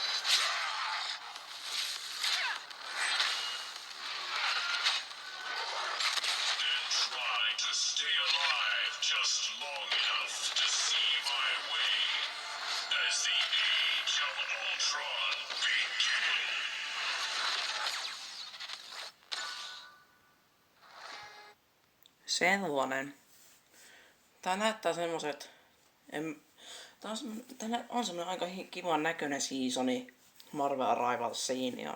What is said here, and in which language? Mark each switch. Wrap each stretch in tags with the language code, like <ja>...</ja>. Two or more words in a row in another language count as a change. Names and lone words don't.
<en>And try to stay alive just long enough to see my way as the Age of Ultron begins.</en> <fi>Sellainen. Tää näyttää semmoset... Tää on semmonen aika kivan näköinen seasoni Marvel Rivalsiin ja...</fi>